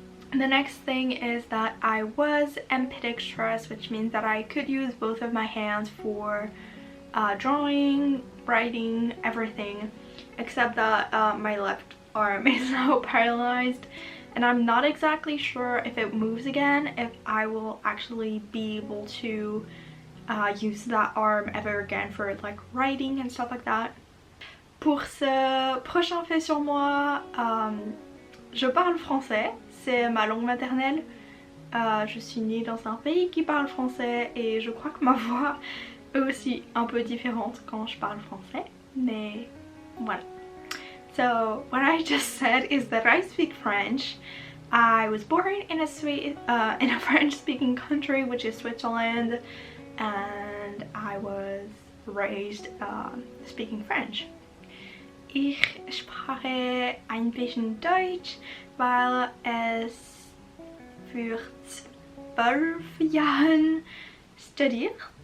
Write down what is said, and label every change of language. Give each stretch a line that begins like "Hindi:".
English: The next thing is that I was ambidextrous, which means that I could use both of my hands for drawing, writing, everything, except that my left arm is now paralyzed, and I'm not exactly sure if it moves again, if I will actually be able to use that arm ever again for like writing and stuff like that.
French: Pour ce prochain fait sur moi, je parle français. C'est ma langue maternelle. Je suis née dans un pays qui parle français et je crois que ma voix est aussi un peu différente quand je parle français, mais voilà.
English: So what I just said is that I speak French. I was born in a French-speaking country, which is Switzerland, and I was raised speaking French.
German: Ich spreche ein bisschen Deutsch, weil es für 12 Jahren studiert.